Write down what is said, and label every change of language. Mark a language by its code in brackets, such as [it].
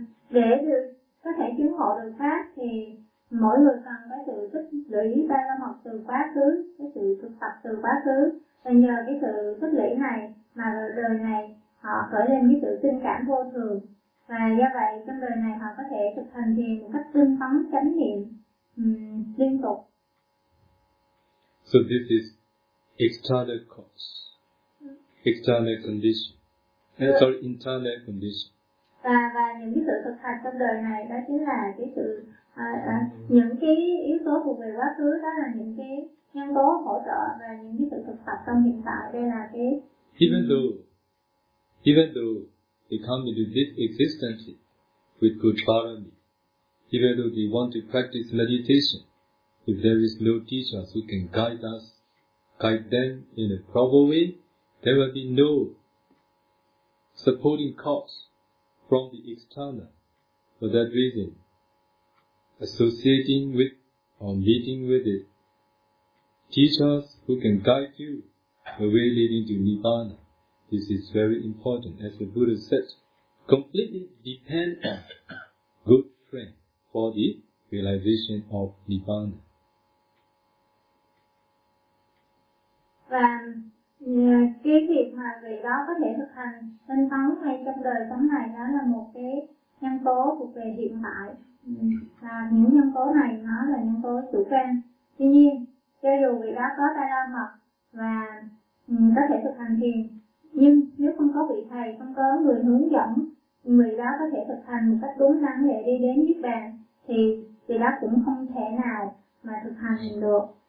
[vi] Để có thể chứng ngộ được pháp thì mỗi người cần có sự tích lũy ba la mật từ quá khứ, cái sự thực tập từ quá khứ, và nhờ cái sự tích lũy này mà đời này họ khởi lên cái sự tinh cảm vô thường, và do vậy trong đời này họ có thể thực hành thiền một cách tinh tấn chánh niệm liên tục. [en] So this is external cause, external condition, internal condition. [vi] Và những cái sự thực hành trong đời này đó chính là cái sự những cái yếu tố thuộc về quá khứ, đó là những cái nhân tố hỗ trợ, và những cái sự thực tập trong hiện tại đây là cái [en] even though they come into this existence with good karma, even though they want to practice meditation, if there is no teacher who can guide them in a proper way, there will be no supporting cause from the external. For that reason, associating with or meeting with it, teachers who can guide you the way leading to Nibbana, this is very important. As the Buddha said, completely depend on good friend for the realization of Nibbana. [vi] Và cái việc mà người đó có thể thực hành tinh tấn ngay trong đời sống này, đó là một cái nhân tố thuộc về hiện tại, và những nhân tố này nó là nhân tố chủ quan. Tuy nhiên, cho dù người đó có ba la mật và có thể thực hành thiền, nhưng nếu không có vị thầy, không có người hướng dẫn người đó có thể thực hành một cách đúng đắn để đi đến Niết Bàn, thì người đó cũng không thể nào mà thực hành được.